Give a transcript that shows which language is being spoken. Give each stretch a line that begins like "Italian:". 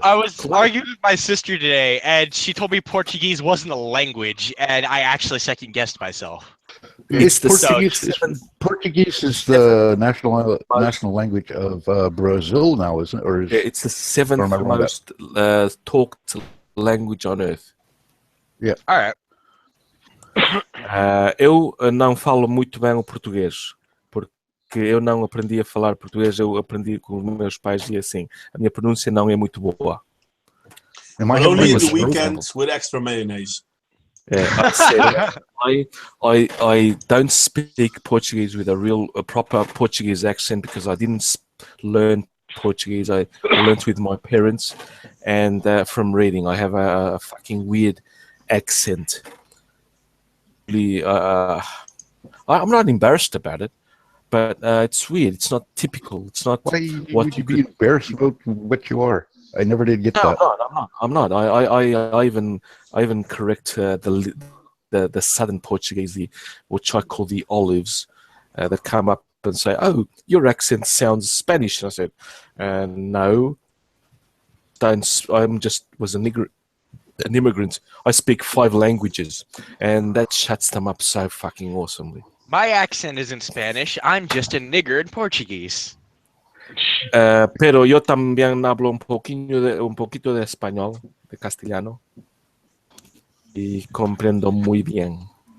English: I was arguing with my sister today, and she told me Portuguese wasn't a language, and I actually second-guessed myself. It's Portuguese is the national language of Brazil now, isn't it? Or it's the seventh most talked language on earth. Yeah. All right.
Portuguese: Eu não falo muito bem o português, porque eu não aprendi a falar português, eu aprendi com os meus pais e assim, a minha pronúncia não é muito boa.
English: Only in the weekends with extra mayonnaise. I don't speak Portuguese with a proper Portuguese accent because I didn't learn Portuguese. I learned with my parents and from reading. I have a fucking weird accent. I'm not embarrassed about it, but it's weird. It's not typical. It's not what you be embarrassed about what you are. I never did get that. I'm not. I even correct the southern Portuguese, which I call the olives, that come up and say, "Oh, your accent sounds Spanish." And I said, "No, don't. Was an immigrant. I speak 5 languages, and that shuts them up so fucking awesomely." My accent isn't Spanish. I'm just a nigger in Portuguese.
Spanish: Pero yo también hablo un poquito de español, de castellano, y comprendo muy bien.